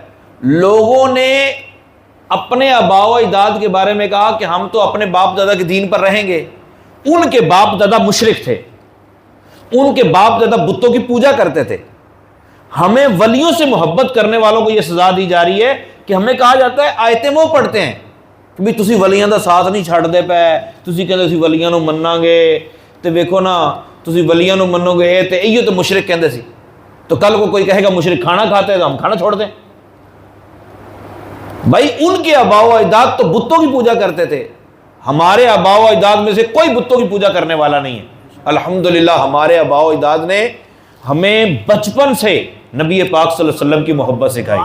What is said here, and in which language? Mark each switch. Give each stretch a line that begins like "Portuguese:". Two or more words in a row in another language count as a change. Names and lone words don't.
Urdu: لوگوں نے اپنے آباء و اجداد کے بارے میں کہا کہ ہم تو اپنے باپ دادا کے دین پر رہیں گے۔ ان کے باپ دادا مشرک تھے، ان کے باپ دادا بتوں کی پوجا کرتے تھے۔ ہمیں ولیوں سے محبت کرنے والوں کو یہ سزا دی جا رہی ہے کہ ہمیں کہا جاتا ہے، آیتیں وہ پڑھتے ہیں کہ بھی
Punjabi: تسی ولیاں دا ساتھ نہیں چھڑ دے پے، تسی کہندے اسی ولیاں نو مننا گے، تے ویکھو نا تسی ولیاں نو منو گے تے ایو تو مشرک کہندے سی،
Urdu: تو کل کو کوئی کہے گا مشرک کھانا کھاتے ہیں تو ہم کھانا چھوڑ دیں۔ بھائی ان کے آباء و اجداد تو بتوں کی پوجا کرتے تھے، ہمارے آباء و اجداد میں سے کوئی بتوں کی پوجا کرنے والا نہیں ہے۔ الحمدللہ ہمارے آباء و اجداد نے ہمیں بچپن سے نبی پاک
Arabic: صلی اللہ علیہ وسلم
Urdu: کی محبت سکھائی۔